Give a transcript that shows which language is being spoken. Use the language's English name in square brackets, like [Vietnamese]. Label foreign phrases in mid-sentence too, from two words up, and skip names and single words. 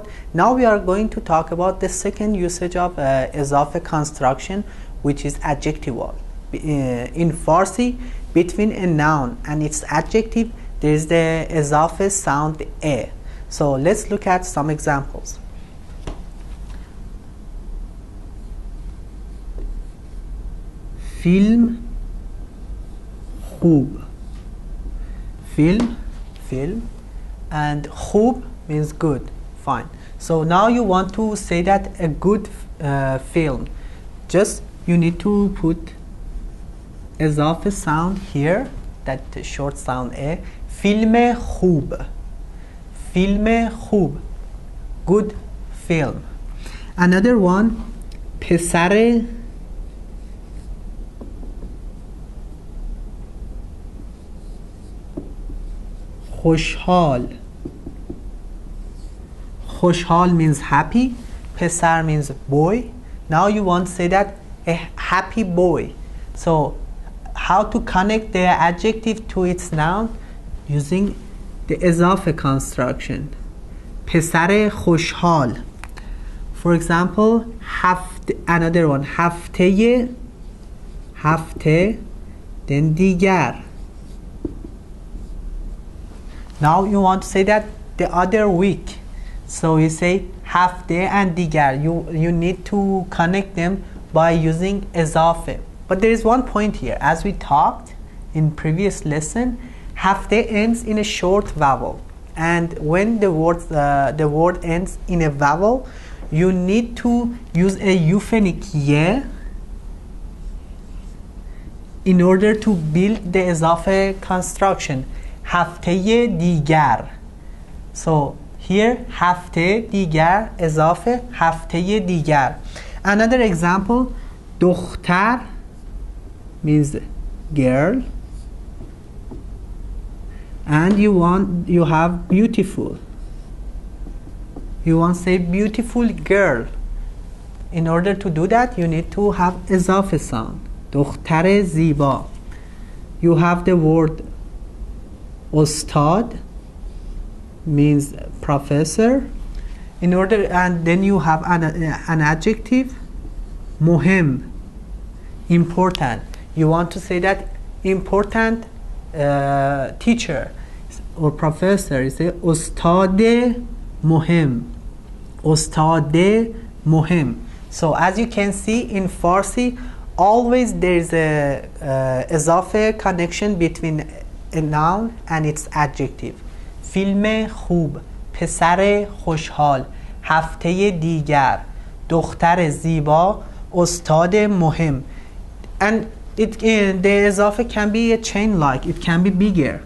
[English] Now we are going to talk about the second usage of اضافه construction, which is adjectival. In Farsi, between a noun and its adjective, there is the اضافه sound a. So let's look at some examples. [Persian] فیلم خوب. [English] Film, and خوب means good, fine. So now you want to say that a good film, just you need to put اضافه sound here, that short sound a. [Persian] فیلم خوب, [English] good film. Another one, [Persian] پسر خوشحال. [English] خوشحال means happy, پسر means boy. Now you want to say that a happy boy. So how to connect the adjective to its noun? Using the اضافه construction. [Persian] پسر خوشحال. [English] For example, another one, هفته, then دیگر. Now you want to say that the other week. So you say هفته and دیگر. You need to connect them by using اضافه. But there is one point here. As we talked in previous lesson, هفته ends in a short vowel. And when the word ends in a vowel, you need to use a euphonic ye in order to build the اضافه construction. [Persian] هفته دیگر. [English] So here [Persian] هفته دیگر اضافه هفته دیگر. [English] Another example, دختر means girl, and you have beautiful. You want to say beautiful girl. In order to do that, you need to have اضافه sound. [Persian] دختر زیبا. [English] You have the word استاد means professor. And then you have an adjective, مهم, important. You want to say that important teacher or professor. You say [Persian] استاد مهم. استاد مهم. [English] So as you can see in Farsi, always there is a اضافه connection between a noun and its adjective. [Persian] فیلم خوب, پسر خوشحال, هفته دیگر, دختر زیبا, استاد مهم. [English] And the اضافه can be a chain like, it can be bigger.